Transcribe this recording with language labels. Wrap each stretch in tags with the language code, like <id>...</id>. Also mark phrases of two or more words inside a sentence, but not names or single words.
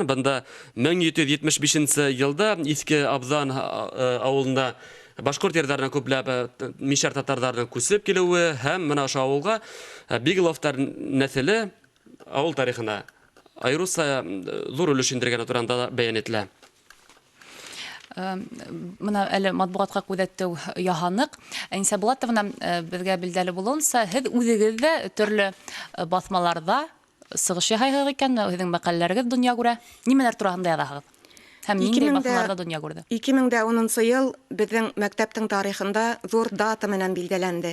<tt>Бында 1775 елда Иске Абзан авылында башкорт йөртләренә күпләп мишәр татарларның күсеп килүе һәм менә ошо авылга Бигловтар нәселе авыл тарихына айруса зур өлеш индергәне турында бәян ителә.</tt> <ba>Мына әле матбугатка күҙәтеү яһанык. Әнисә Булатовна, безгә билдәле булуынса, һеҙ үҙегеҙ ҙә төрлө баҫмаларҙа сығыш яһайһығыҙ икән, һеҙҙең мәҡәләләрегеҙ донъя күрә. Нимәләр тураһында яҙаһығыҙ? Һәм ниндәй баҫмаларҙа донъя күрҙе? 2010 йыл беҙҙең мәктәптең тарихында ҙур дата менән билдәләнде.</ba>